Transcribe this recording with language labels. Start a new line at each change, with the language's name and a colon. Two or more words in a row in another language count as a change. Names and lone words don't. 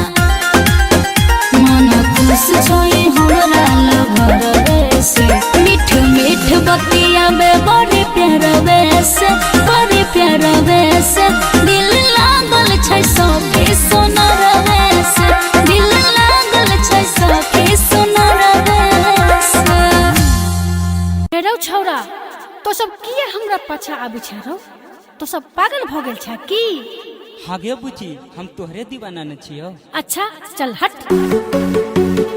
Maithili: मन खुश छै हमरा लभर से मीठ मीठ बतियाबे बड़ी प्यारा वैस दिल लागल छै सखी सोनर वैस दिल लागल छै सखी सोनर वैस रौ छौरा तो सब किए हमरा पाछा आबै छै रौ तो सब पागल भ गेल छै की हाँ गे बुची हम तोहरे दीवाना न छियो अच्छा चल हट